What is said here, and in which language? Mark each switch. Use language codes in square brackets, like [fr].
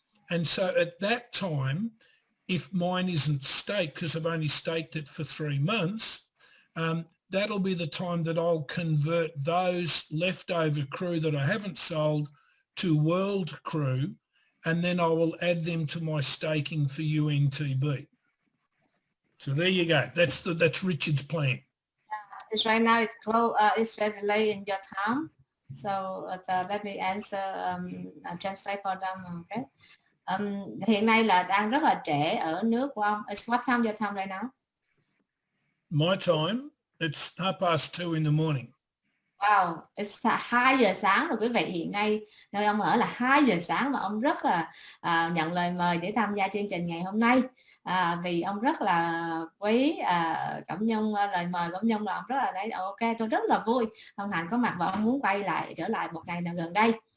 [en] And so at that time, if mine isn't staked, because I've only staked it for 3 months, that'll be the time that I'll convert those leftover crew that I haven't sold to Wcru, and then I will add them to my staking for UNTB. So there you go. That's Richard's plan. It's right now it's close. It's very late in your time, so let me answer. Translate for them. Okay. [vi] Hiện nay là đang rất là trễ ở nước của ông. [en] It's what time your time right now? My time, it's 2:30 in the morning. Wow, it's [vi] 2 giờ sáng rồi quý vị. Hiện nay nơi ông ở là 2 giờ sáng mà ông rất là nhận lời mời để tham gia chương trình ngày hôm nay. Vì ông rất là quý Cẩm Nhung, lời mời Cẩm Nhung là ông rất là đấy. Ok, tôi rất là vui hân hạnh có mặt và ông muốn quay lại trở lại một ngày nào gần đây.